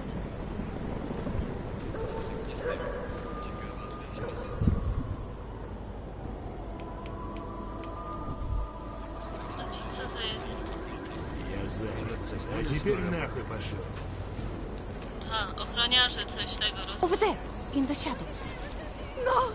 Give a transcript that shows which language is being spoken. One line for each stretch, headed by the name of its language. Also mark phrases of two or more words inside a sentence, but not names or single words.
Polish: Co to jest?
Russian: Я занят. А теперь нахуй пошел.
Polish: Aha, ochroniarze coś tego roz...
English: Over there, in the shadows. No!